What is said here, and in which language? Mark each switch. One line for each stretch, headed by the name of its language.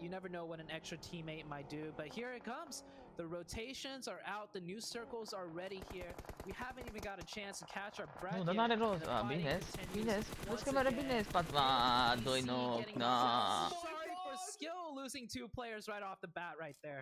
English: You never know what an extra teammate might do, but here it comes. The rotations are out, the new circles are ready here. We haven't even got a chance to catch our breath.
Romanian: Nu, dar n-are rost. Bine, vezi că merge bine spate.
English: 2 knock, Sorry for skill losing 2 players right off the bat right there.